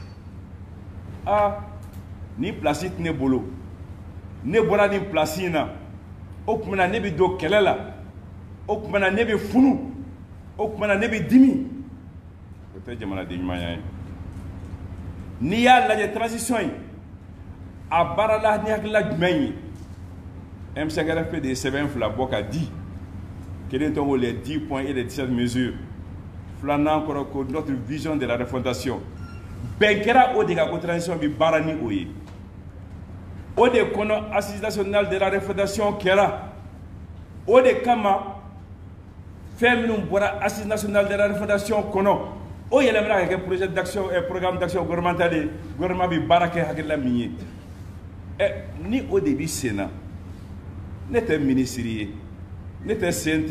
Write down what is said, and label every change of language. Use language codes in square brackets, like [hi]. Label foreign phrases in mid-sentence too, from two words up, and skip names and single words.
[bm] ni place tɛ ne bolo ne bɔra nin place in na o tuma na ne bɛ don kɛlɛ la o tuma na ne bɛ funu o tuma na ne bɛ dimi o tɛ jamanaden ɲumanya ye n'i y'a lajɛ transition in a baara la ni hakilila jumɛn ye M5RFP de ye sɛbɛn fila bɔ ka di kelen tɔgɔ [fr] les 10 points et les 17 mesures [bm] filanan kɔrɔ ko [fr] notre vision de la refondation [bm] bɛn kɛra o de ka ko transition bɛ baara ni o ye o de kɔnɔ [fr] assise nationale de la refondation [bm] kɛra o de kama fɛn minnu bɔra [fr] assise nationale de la refondation [bm] kɔnɔ o yɛlɛmana ka kɛ [fr] projet d'action programme d'action gouvernemental [bm] ye gouvernement bɛ baara kɛ hakilila min ye ni o de bɛ sen na ne tɛ ministre ye ne tɛ CNT